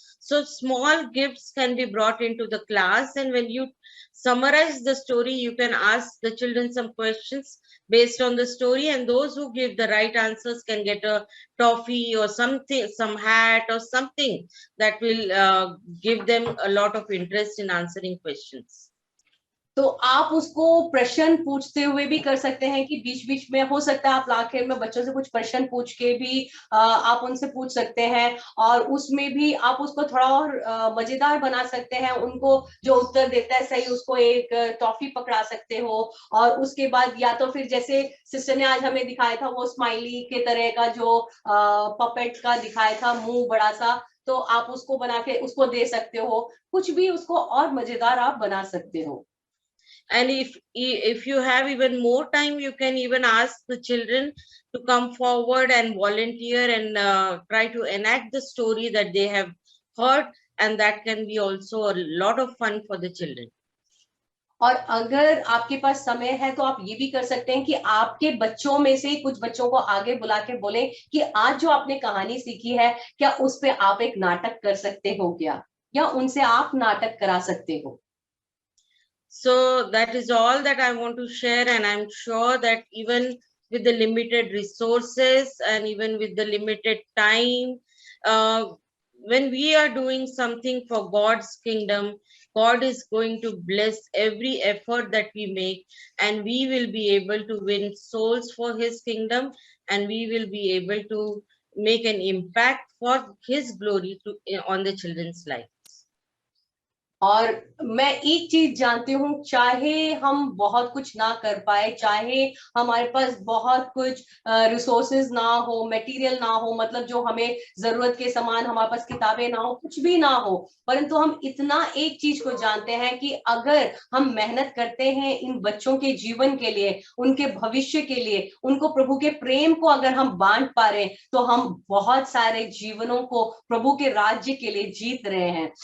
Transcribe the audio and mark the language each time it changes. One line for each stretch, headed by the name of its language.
English: So small gifts can be brought into the class, and when you summarize the story, you can ask the children some questions based on the story, and those who give the right answers can get a toffee or something, some hat or something that will give them a lot of interest in answering questions.
Hindi: तो आप उसको प्रश्न पूछते हुए भी कर सकते हैं कि बीच बीच में हो सकता है आप आखिर में बच्चों से कुछ प्रश्न पूछ के भी आप उनसे पूछ सकते हैं, और उसमें भी आप उसको थोड़ा और मजेदार बना सकते हैं. उनको जो उत्तर देता है सही उसको एक टॉफी पकड़ा सकते हो, और उसके बाद या तो फिर जैसे सिस्टर ने आज हमें दिखाया था वो स्माइली के तरह का जो पपेट का दिखाया था, मुंह बड़ा सा, तो आप उसको बना के उसको दे सकते हो. कुछ भी उसको और मजेदार आप बना सकते हो.
English: And if you have even more time, you can even ask the children to come forward and volunteer and try to enact the story that they have heard, and that can be also a lot of fun for the children.
Hindi: और अगर आपके पास समय है तो आप ये भी कर सकते हैं कि आपके बच्चों में से कुछ बच्चों को आगे बुला के बोले कि आज जो आपने कहानी सीखी है क्या उस पे आप एक नाटक कर सकते हो क्या, या उनसे आप नाटक करा सकते हो.
English: So that is all that I want to share, and I'm sure that even with the limited resources and even with the limited time, when we are doing something for God's kingdom, God is going to bless every effort that we make, and we will be able to win souls for his kingdom, and we will be able to make an impact for his glory on the children's life.
Hindi: और मैं एक चीज जानती हूँ, चाहे हम बहुत कुछ ना कर पाए, चाहे हमारे पास बहुत कुछ रिसोर्सेज ना हो, मटेरियल ना हो, मतलब जो हमें जरूरत के सामान, हमारे पास किताबें ना हो, कुछ भी ना हो, परंतु हम इतना एक चीज को जानते हैं कि अगर हम मेहनत करते हैं इन बच्चों के जीवन के लिए, उनके भविष्य के लिए, उनको प्रभु के प्रेम को अगर हम बांट पा रहे हैं, तो हम बहुत सारे जीवनों को प्रभु के राज्य के लिए जीत रहे हैं.